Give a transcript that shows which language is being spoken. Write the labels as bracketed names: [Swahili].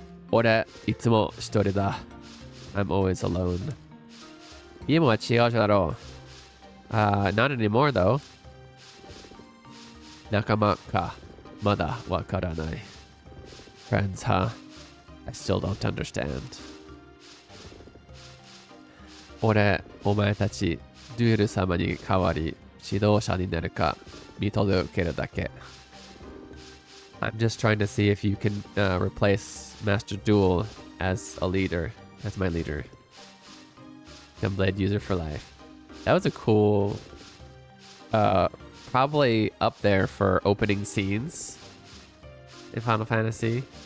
[Japanese] 俺、いつも一人だ. [English] I'm always alone. [Japanese] 今は違うだろう. [English] Not anymore though. [Japanese] 仲間か。まだわからない. [English] Friends, huh? I still don't understand. [Japanese] 俺、お前たち、デュエル様に代わり指導者になるか見届けるだけ. [English] I'm just trying to see if you can replace Master Duel as a leader, as my leader. Gunblade user for life. That was a cool, probably up there for opening scenes in Final Fantasy.